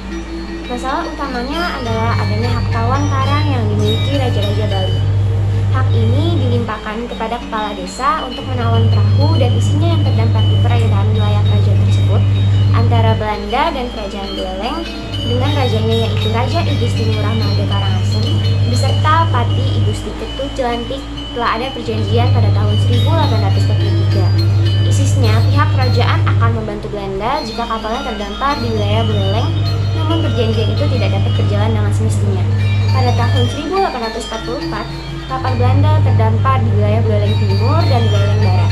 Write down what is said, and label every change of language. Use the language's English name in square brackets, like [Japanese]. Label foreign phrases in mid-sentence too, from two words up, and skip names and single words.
[Indonesian] Masalah utamanya adalah adanya hak tawan karang yang dimiliki Raja-Raja Bali. Hak ini dilimpahkan kepada kepala desa untuk menawan perahu dan isinya yang terdampar di perairan wilayah kerajaan tersebut antara Belanda dan Kerajaan Buleleng dengan rajanya yaitu Raja I Gusti Ngurah Mada Karangasem beserta Pati I Gusti Ketut Jelantik. Telah ada perjanjian pada tahun 1843. Isisnya pihak kerajaan akan membantu Belanda jika kapalnya terdampar di wilayah Buleleng, namun perjanjian itu tidak dapat berjalan dengan semestinya. Pada tahun 1844, kapal Belanda terdampar di wilayah Buleleng Timur dan Buleleng Barat.